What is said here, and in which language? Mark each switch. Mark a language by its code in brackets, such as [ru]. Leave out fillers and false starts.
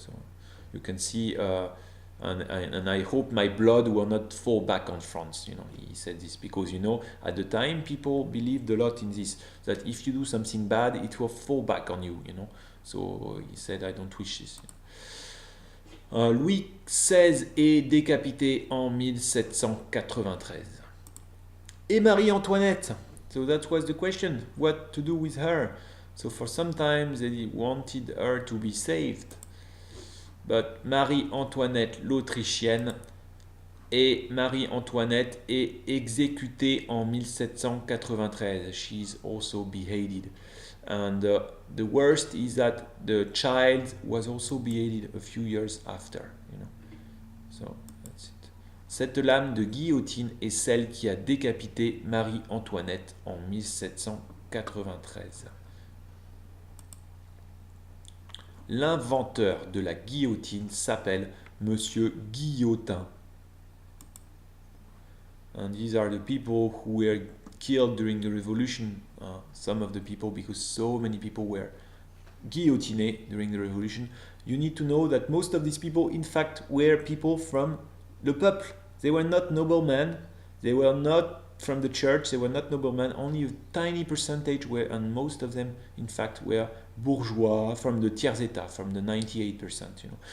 [en] So you can see, and I hope my blood will not fall back on France. You know, he said this because, you know, at the time people believed a lot in this, that if you do something bad, it will fall back on you. You know, so he said, I don't wish this. [fr] Louis XVI est décapité en 1793. Et Marie-Antoinette? [en] So that was the question, what to do with her? So for some time they wanted her to be saved. [fr] But Marie-Antoinette l'Autrichienne, et Marie-Antoinette est exécutée en 1793. [en] She's also beheaded. And the worst is that the child was also beheaded a few years after, you know. So that's it. [fr] Cette lame de guillotine est celle qui a décapité Marie-Antoinette en 1793. L'inventeur de la guillotine s'appelle Monsieur Guillotin. [en] And these are the people who were killed during the revolution, some of the people, because so many people were guillotinés during the revolution. You need to know that most of these people, in fact, were people from [fr] le peuple. [en] They were not noblemen, they were not from the church, they were not noblemen, only a tiny percentage were, and most of them, in fact, were bourgeois, from the tiers état, from the 98%, you know.